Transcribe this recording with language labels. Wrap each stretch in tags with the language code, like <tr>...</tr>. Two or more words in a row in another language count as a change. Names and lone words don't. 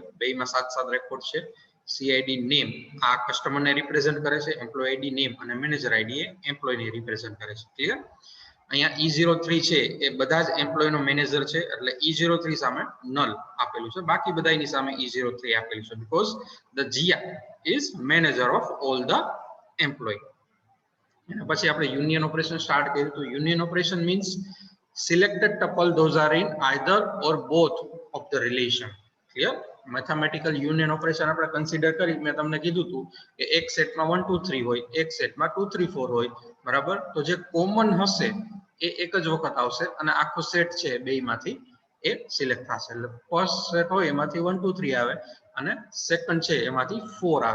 <gu>બેમાં 7 રેકોર્ડ છે.</gu> <en>CID name</en> <gu>આ કસ્ટમરને રિપ્રેઝન્ટ કરે છે,</gu> <en>employee ID name</en> <gu>અને</gu> <en>manager ID</en> <gu>એ એમ્પ્લોયને રિપ્રેઝન્ટ કરે છે. ક્લિયર? અહીંયા E03 છે એ બધા જ એમ્પ્લોય નો મેનેજર છે એટલે E03 સામે નલ આપેલું છે, બાકી બધાની સામે E03 આપેલું છે બીકોઝ</gu> <en>the GI is manager of all the employee.</en> <gu>એના પછી આપણે</gu> <en>union operation start</en> <gu>કર્યું તો</gu> <en>union operation means selected tuple those are in either or both of the relation. Clear? mathematical union operation</en> <gu>આપણે કન્સિડર કરી, મેં તમને કીધું હતું કે એક સેટમાં 1 2 3 હોય, એક સેટમાં 2 3 4 હોય. બરાબર, તો જે કોમન હશે એ એક જ વખત આવશે અને આખો સેટ છે બેમાંથી એ સિલેક્ટ થશે. એટલે</gu> <en>first set</en> <gu>હોય એમાંથી 1 2 3 આવે અને સેકન્ડ છે એમાંથી 4 આવે.</gu>